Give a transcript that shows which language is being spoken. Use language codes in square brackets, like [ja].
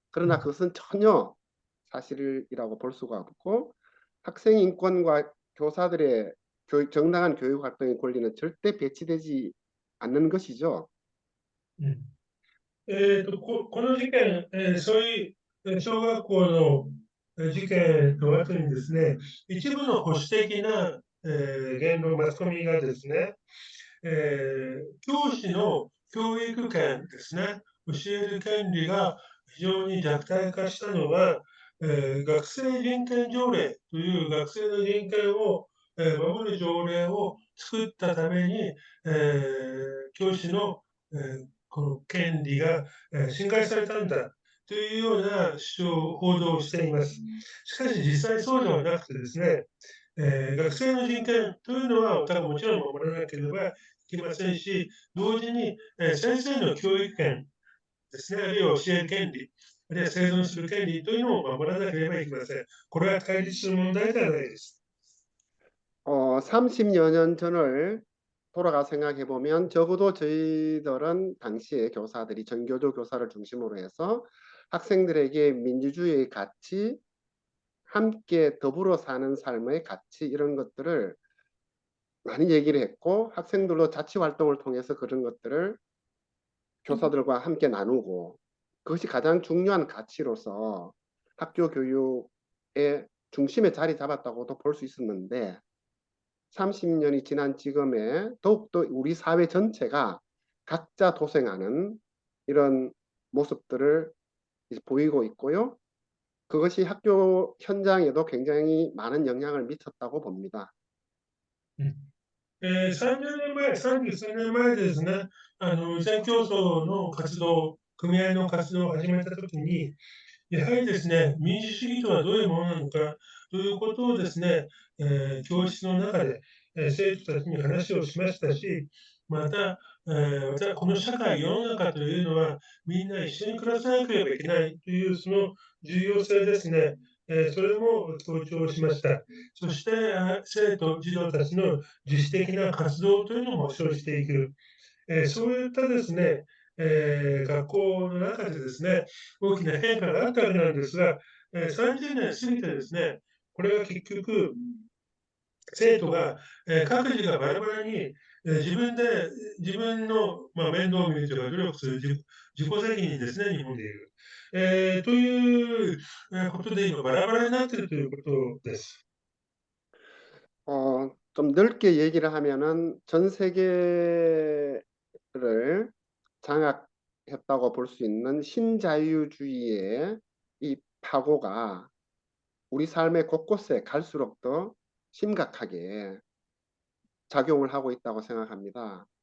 [ko] 그러나 그것은 전혀 사실이라고 볼 수가 없고 학생 인권과 교사들의 정당한 교육 활동의 권리는 절대 배치되지 않는 것이죠. [ja] この事件、そういう小学校の事件の後にですね、一部の保守的な、言論、マスコミがですね、教師の教育権ですね、教える権利が非常に弱体化したのは、学生人権条例という学生の人権を、守る条例を作ったために、教師の、この権利が、侵害されたんだというような報道をしています。しかし実際そうではなくてですね、学生の人権というのは、もちろん守らなければいけませんし、同時に、先生の教育権ですね、あるいは教える権利、あるいは生存する権利というのを守らなければいけません。これは対立する問題ではないです。 [ko] 30여 년 전을 돌아가 생각해 보면 적어도 저희들은 당시에 교사들이 전교조 교사를 중심으로 해서 학생들에게 민주주의의 가치, 함께 더불어 사는 삶의 가치 이런 것들을 많이 얘기를 했고 학생들도 자치 활동을 통해서 그런 것들을 교사들과 함께 나누고 그것이 가장 중요한 가치로서 학교 교육의 중심에 자리 잡았다고도 볼 수 있었는데 30년이 지난 지금에 더욱더 우리 사회 전체가 각자 도생하는 이런 모습들을 보이고 있고요. 그것이 학교 현장에도 굉장히 많은 영향을 미쳤다고 봅니다. [ja] 30年前、30数年前ですね、全競争の活動、組合の活動を始めたときに、やはりですね、民主主義とはどういうものなのかということをですね、教室の中で、生徒たちに話をしましたし、また、この社会、世の中というのは、みんな一緒に暮らさなければいけないという、その重要性ですね、それも強調しました。そして、生徒、児童たちの自主的な活動というのも生じていく。そういったですね、学校の中でですね、大きな変化があったわけなんですが、30年過ぎてですね、これが結局、生徒が、各自がバラバラに、自分で自分の、面倒を見るというか、努力する自己責任ですね、日本でいう。という、ことで今バラバラになっているということです。 [ko] 좀 넓게 얘기를 하면은 전 세계를 장악했다고 볼 수 있는 신자유주의의 이 파고가 우리 삶의 곳곳에 갈수록 더 심각하게 작용을 하고 있다고 생각합니다.